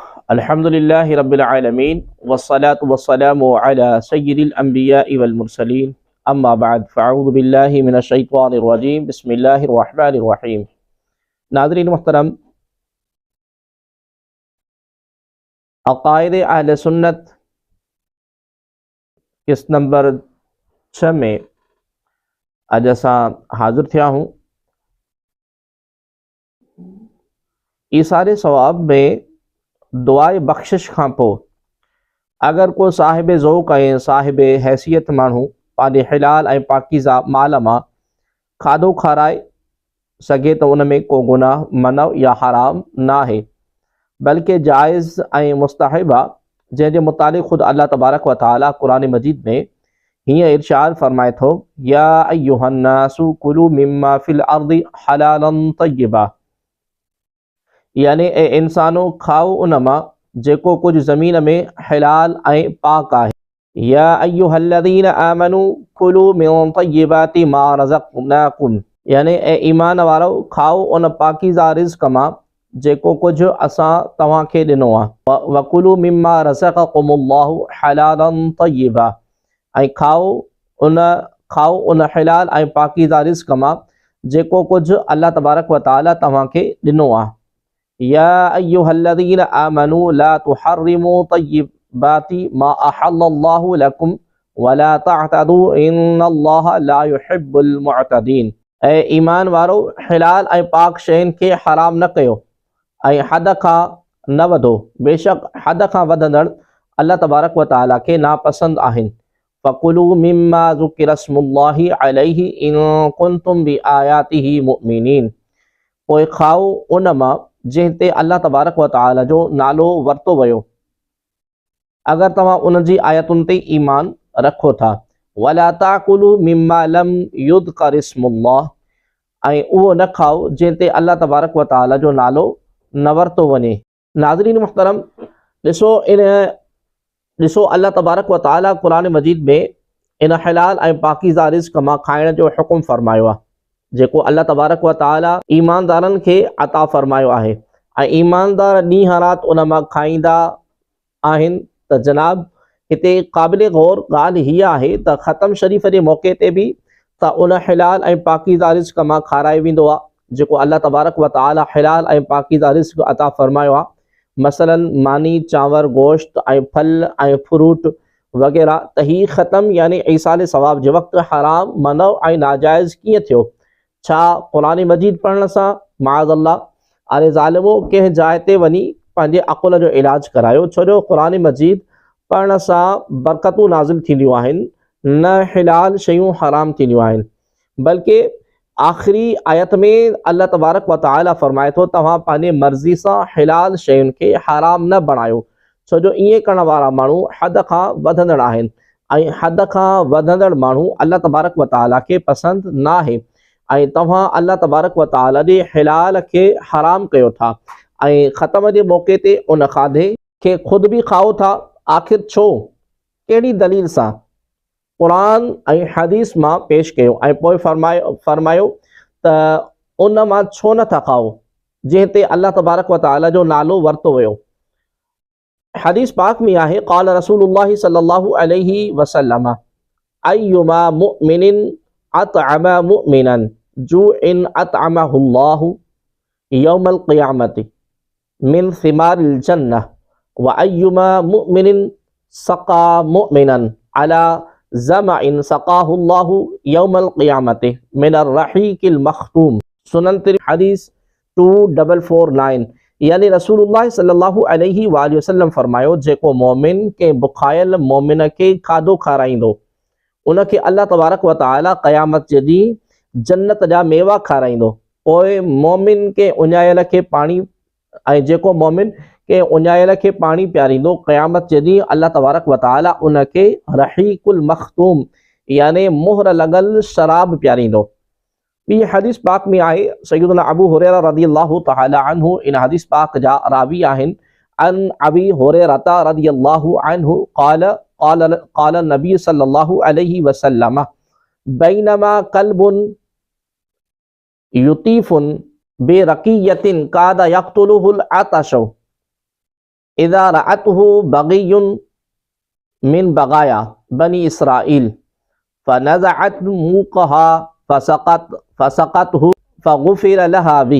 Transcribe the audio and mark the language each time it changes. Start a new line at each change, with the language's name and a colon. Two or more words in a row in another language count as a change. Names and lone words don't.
Arabic: الحمد لله رب العالمين والصلاة والسلام على سيد الأنبياء والمرسلين أما بعد فأعوذ بالله من الشيطان الرجيم بسم الله الرحمن الرحيم.
Sindhi: नाज़रीन मुहतरम, अक़ाइद अहले सुन्नत किस नंबर 6 में अज असां हाज़िर थिया हूँ। ईसारे सवाब में दुआए बख्शिश खां पोइ अगर को साहिब ज़ौक़ ऐं साहिब हैसियत माण्हू पंहिंजे हिलाल ऐं पाकीज़ा माल मां खाधो खाराए सघे त उन में को गुनाह मनव या हराम न आहे, बल्कि जाइज़ ऐं मुस्तहब आहे, जंहिंजे मुतालिक़ ख़ुदि अल्लाह तबारक व तआला क़ुरान मजीद में हीअं इरशाद फरमाए थो,
Arabic: يا أيها الناس كلوا مما في الأرض حلالا طيبا,
Sindhi: यानी ए इंसानो खाओ उन मां जेको कुछ ज़मीन में हलाल ऐं पाक आहे।
Arabic: يا أيها الذين آمنوا كلوا من طيبات ما رزقناكم,
Sindhi: यानी ए ईमान वारो खाओ उन पाकीज़ा रिज़्क़ मां जेको कुछ असां तव्हांखे ॾिनो आहे।
Arabic: وكلوا مما رزقكم الله حلالا طيبا,
Sindhi: ऐं खाओ उन हलाल ऐं पाकीज़ा रिज़्क़ मां जेको कुछ अल्लाह तबारक व तआला तव्हांखे ॾिनो आहे।
Arabic: يا أيها الذين آمنوا لا تحرموا طيبات ما أحل الله لكم ولا تعتدوا إن الله لا يحب المعتدين,
Sindhi: ऐं ईमान वारो हलाल ऐं पाक शयुनि खे हराम न कयो ऐं हद खां न वधो, बेशक हद खां वधंदड़ अल्लाह तबारक व तआला खे नापसंद आहिनि।
Arabic: فكلوا مما ذكر اسم الله عليه إن كنتم بآياته مؤمنين,
Sindhi: पोइ खाओ उन मां जंहिं ते अल्लाह तबारक व तआला जो नालो वरितो वियो अगर तव्हां उन जी आयतुनि ते ईमान रखो था।
Arabic: ولا تأكلوا مما لم يذكر اسم الله,
Sindhi: ऐं उहो न खाओ जंहिं ते अल्लाह तबारक व तआला जो नालो न वरितो वञे। नाज़रीन मुहतरम, ॾिसो अल्लाह तबारक व तआला क़ुरान मजीद में इन हलाल ऐं पाकीज़ा रिज़्क़ मां खाइण जो हुकुम फरमायो आहे, जेको अल्लाह तबारक व तआला ईमानदारनि खे अता फरमायो आहे, ऐं ईमानदार ॾींहं राति उन मां खाईंदा आहिनि। त जनाब, हिते क़ाबिल गौर ॻाल्हि हीअ आहे त ख़तम शरीफ़ जे मौक़े ते बि त उन हलाल ऐं पाकीज़ा रिज़्क़ मां खारायो वेंदो आहे, जेको अल्लाह तबारक व तआला हलाल ऐं पाकीज़ा रिज़्क़ अता फरमायो आहे। मसलन मानी, चांवर, गोश्त ऐं फल ऐं फ्रूट वग़ैरह। त ही ख़तम यानी ईसाले सवाब जे वक़्तु हराम, मनव ऐं नाजाइज़ कीअं थियो? छा क़ुरान मजीद पढ़ण सां? माअज़ल्लाह, अरे ज़ालिमो, कंहिं जाइ ते वञी पंहिंजे अक़ुल जो इलाज करायो, छो जो क़ुरान मजीद पढ़ण सां बरकतूं नाज़िल थींदियूं आहिनि, न हलाल शयूं हराम थींदियूं आहिनि। बल्कि आख़िरी आयत में अल्लाह तबारक व तआला फरमाए थो, तव्हां पंहिंजे मर्ज़ी सां हलाल शयुनि खे हराम न बणायो, छो जो ईअं करण वारा माण्हू हद खां वधंदड़ आहिनि, ऐं हद खां वधंदड़ माण्हू अल्लाह तबारक व तआला खे पसंदि न आहे। ऐं तव्हां अल्लाह तबारक व तआला जे हलाल खे हराम कयो था ऐं ख़तम जे मौक़े ते उन खाधे खे ख़ुदि बि खाओ था। आख़िर छो? कहिड़ी दलील सां? क़ुरान ऐं हदीस मां पेश कयो ऐं पोइ फरमायो त उन मां छो नथा खाओ जंहिं ते अल्लाह तबारक व तआला जो नालो वरितो वियो। हदीस पाक में आहे,
Arabic: قال رسول الله صلى الله عليه وسلم, أيما مؤمن أطعم مؤمنا جوع أطعمه الله يوم القيامة من ثمار الجنة وأيما مؤمن سقى مؤمنا على ظمأ سقاه الله يوم القيامة من الرحيق المختوم.
Sindhi: सुनन तिरमिज़ी हदीस 2449। यानी रसूलुल्लाह सल्लल्लाहु अलैहि वसल्लम फरमायो, जेको मोमिन के बुखायल मोमिन खे खाधो खाराईंदो, उनखे अल्लाह तबारक व तआला क़यामत जे ॾींहुं जन्नत जा मेवा खाराईंदो। पोइ मोमिन के उञायल खे पाणी, ऐं जेको मोमिन के उञायल खे पाणी पियारींदो, क़यामत जे ॾींहुं अल्लाह तबारक व तआला उनखे रहीक़ुल मख़तूम यानी मुहर लॻल शराब पियारींदो। ॿी हदीस पाक में आहे, सय्यदना अबू हुरैरा रज़ियल्लाहु तआला अन्हु इन हदीस पाक जा रावी आहिनि।
Arabic: عن أبي هريرة رضي الله عنه قال النبي صلى الله عليه وسلم بينما كلب يطيف بركية كاد يقتله العطش إذ رأته بغي من بغايا بني إسرائيل فنزعت موقها فسقته فغفر لها به.